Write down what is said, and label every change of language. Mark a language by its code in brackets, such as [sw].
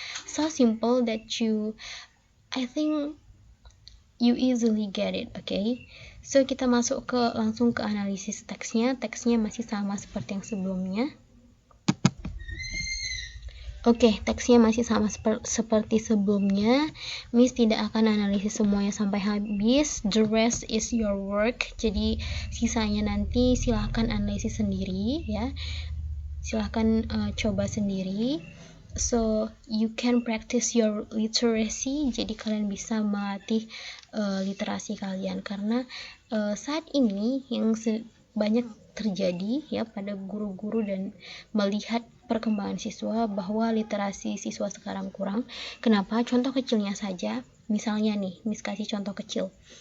[en] So simple that I think you easily get it, okay? [id] So kita masuk langsung ke analisis teksnya. Teksnya masih sama seperti yang sebelumnya. Oke, teksnya masih sama seperti sebelumnya. Miss tidak akan analisis semuanya sampai habis. [en] The rest is your work. [id] Jadi sisanya nanti silahkan analisis sendiri, ya. Silahkan coba sendiri. [en] So you can practice your literacy. [id] Jadi kalian bisa melatih literasi kalian, karena saat ini yang banyak terjadi, ya, pada guru-guru dan melihat perkembangan siswa bahwa literasi siswa sekarang kurang. Kenapa? Contoh kecilnya saja, misalnya nih, Miss kasih contoh kecil.